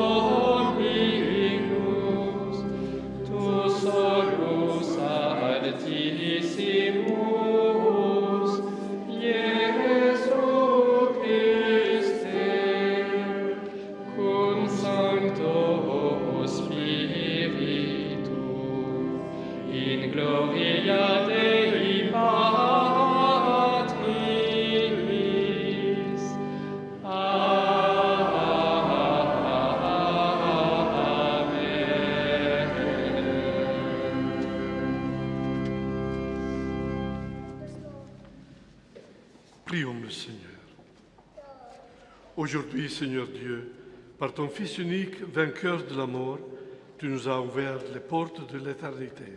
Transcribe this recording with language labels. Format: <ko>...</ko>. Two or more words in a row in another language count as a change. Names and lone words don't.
<la>Dominus, tu solus altissimus, Iesu Christe, cum Sancto Spiritu, in gloria Dei Patris.</la> <fr>Prions le Seigneur. Aujourd'hui, Seigneur Dieu, par ton Fils unique, vainqueur de la mort, tu nous as ouvert les portes de l'éternité.</fr>